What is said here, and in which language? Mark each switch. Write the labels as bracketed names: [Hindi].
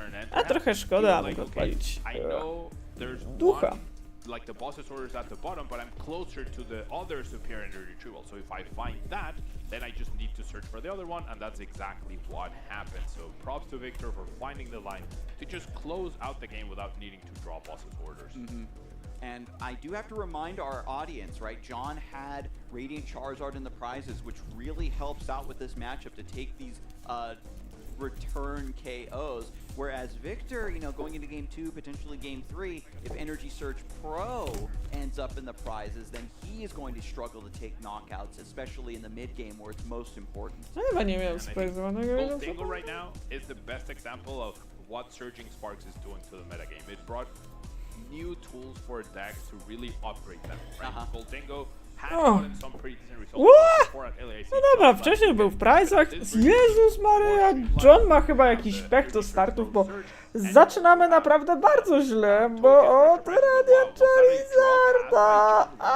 [Polish] A trochę szkoda, aby go odpalić ducha. [English] Like the boss's orders at the bottom, but I'm closer to the other superior energy retrieval. So if I find that, then I just need to search for the other one, and that's exactly what happened. So props to Victor for finding the line to just close out the game without needing to draw boss's orders. And I do have to remind our audience, right? John had Radiant Charizard in the prizes, which really helps out with this matchup to take these return KOs. Whereas Victor, you know, going into game 2, potentially game 3, if Energy Surge Pro ends up in the prizes, then he is going to struggle to take knockouts, especially in the mid game where it's most important. [Polish] Chyba nie miał spoilerowanego. [English] Gold Dingo right now is the best example of what Surging Sparks is doing to the metagame. It brought new tools for decks to really upgrade them. Right? Gold Dingo has gotten some pretty decent results before at LAC. [Polish] No dobra, wcześniej był w Prize'ach. Jezus Maria, John ma chyba jakiś pech do startów, bo zaczynamy naprawdę bardzo źle, bo o, Radiant Charizarda!